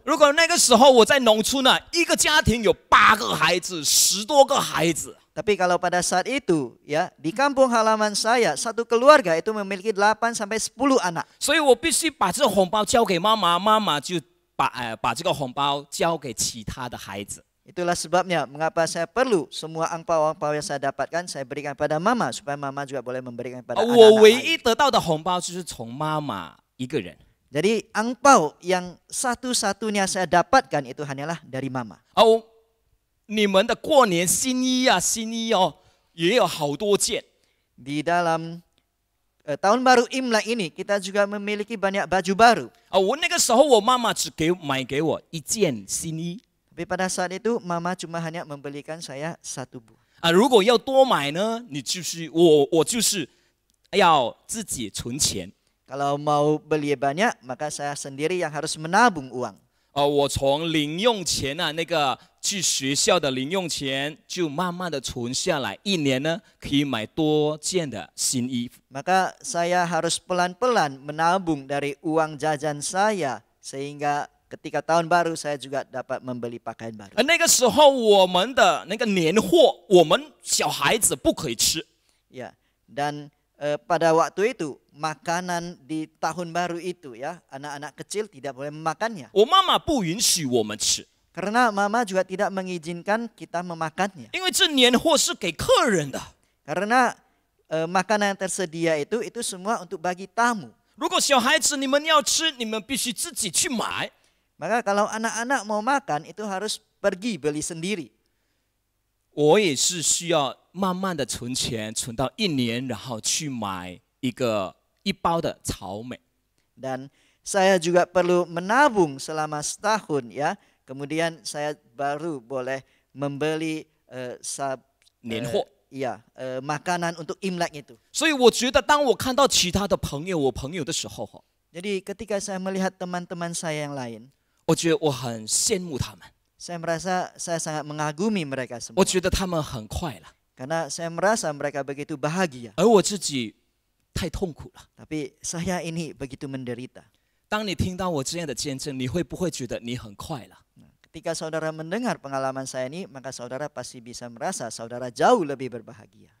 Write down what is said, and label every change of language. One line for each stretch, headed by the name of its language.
Chinese: 如果那个时候我在农村一个家庭有8个孩子，10多个孩子，
Indonesian: Tapi kalau pada saat itu, ya, di kampung halaman saya, satu keluarga itu memiliki 8 sampai 10 anak.
Chinese: 所以我必须把这个红包交给妈妈，妈妈就把这个红包交给其他的孩子。
Indonesian: Itulah sebabnya mengapa saya perlu semua angpau-angpau yang saya dapatkan saya berikan pada mama supaya mama juga boleh memberikan pada
Chinese: 我
Indonesian: anak-anak
Chinese: 唯
Indonesian: lain.
Chinese: 一得到的红包就是从妈妈一个人。
Indonesian: Jadi angpau yang satu-satunya saya dapatkan itu hanyalah dari mama.
Chinese: 你们的过年新衣也有好多件。
Indonesian: Di dalam tahun baru Imlek ini kita juga memiliki banyak baju baru.
Chinese: 我那个时候我妈妈只买给我一件新衣
Indonesian: Tapi pada saat itu mama cuma hanya membelikan saya satu buah.
Chinese: 如果要多买呢，你就是我就是要自己存钱
Indonesian: Kalau mau beli banyak, maka saya sendiri yang harus menabung uang.
Chinese: 我从零用钱那个去学校的零用钱就慢慢的存下来，一年呢可以买多件的新衣服。
Indonesian: Maka saya harus pelan-pelan menabung dari uang jajan saya sehingga ketika tahun baru saya juga dapat membeli pakaian baru.
Chinese: 那个时候我们的那个年货，我们小孩子不可以吃，
Indonesian: Ya, dan pada waktu itu makanan di tahun baru itu ya, anak-anak kecil tidak boleh memakannya.
Chinese: 我妈妈不允许我们吃，
Indonesian: Karena mama juga tidak mengizinkan kita memakannya.
Chinese: 因为这年货是给客人的。
Indonesian: Karena makanan yang tersedia itu semua untuk bagi tamu.
Chinese: 如果小孩子你们要吃，你们必须自己去买。
Indonesian: Maka kalau anak-anak mau makan itu harus pergi beli sendiri.
Chinese: 我也是需要慢慢的存钱，存到一年，然后去买一包的草莓。
Indonesian: Dan saya juga perlu menabung selama setahun ya. Kemudian saya baru boleh membeli
Chinese: 年货。
Indonesian: makanan untuk Imlek itu.
Chinese: 所以我觉得，当我看到其他的朋友，我朋友的时候，
Indonesian: Jadi ketika saya melihat teman-teman saya yang lain,
Chinese: 我觉得我很羡慕他们，
Indonesian: saya merasa saya sangat mengagumi mereka semua.
Chinese: 我觉得他们很快乐，
Indonesian: Karena saya merasa mereka begitu bahagia.
Chinese: 而我自己太痛苦了。
Indonesian: Tapi saya ini begitu menderita.
Chinese: 当你听到我这样的见证，你会不会觉得你很快乐？
Indonesian: Ketika saudara mendengar pengalaman saya ini, maka saudara pasti bisa merasa saudara jauh lebih berbahagia.